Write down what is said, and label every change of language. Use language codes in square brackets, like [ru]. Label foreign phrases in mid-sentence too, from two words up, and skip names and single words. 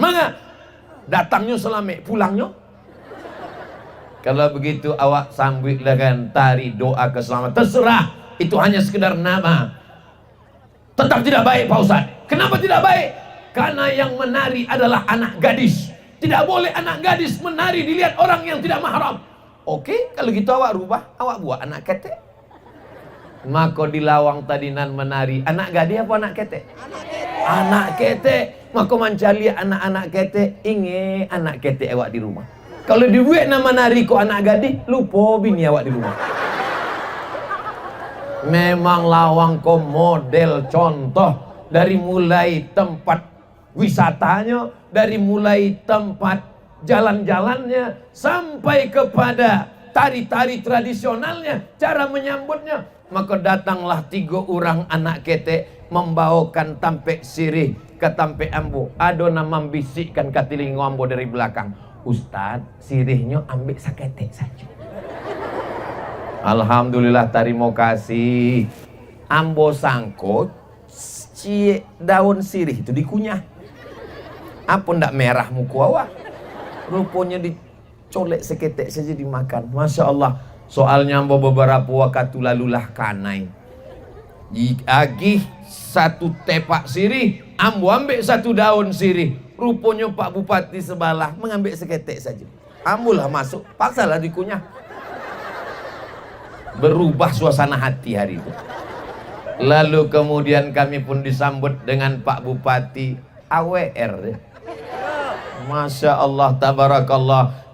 [id] Maka datangnya selamat, pulangnya. Kalau begitu awak sambut dengan tari doa keselamatan. Terserah, itu hanya sekedar nama. Tetap tidak baik Pak Ustadz. Kenapa tidak baik? Karena yang menari adalah anak gadis. Tidak boleh anak gadis menari dilihat orang yang tidak mahram. Oke, kalau gitu awak rubah, awak buat anak ketek. Maka di lawang tadi nan menari, anak gadis apa anak ketek? Anak ketek. Maka mencari anak-anak ketek, inge anak ketek awak di rumah. Kalau dibuat nama nari kok anak gadis, lupa bini awak di rumah. Memang lawang kok model contoh. Dari mulai tempat wisatanya, dari mulai tempat jalan-jalannya, sampai kepada tari-tari tradisionalnya, cara menyambutnya. Maka datanglah 3 orang anak ketek membawakan [min] tampek sirih [id] ke [min] tampek ambo. [id] Adona membisikkan ke telinga ambo dari belakang, Ustaz, sirihnya ambil saketek saja. Alhamdulillah, terima kasih. Ambo sangkut daun sirih itu dikunyah. Apa ndak merah muka awak? Rupanya dicolek seketek saja dimakan. [ar] Masya Allah. [min] Soalnya ambo beberapa waktu lalulah kanai. [id] Diagih 1 tepak sirih, ambo ambil 1 daun sirih. Rupanya Pak Bupati sebelah mengambil seketek saja. [min] Ambolah masuk, paksalah dikunyah. Berubah suasana hati hari itu. [id] Lalu kemudian kami pun disambut dengan Pak Bupati AWR. [ar] Masya Allah, tabarakallah.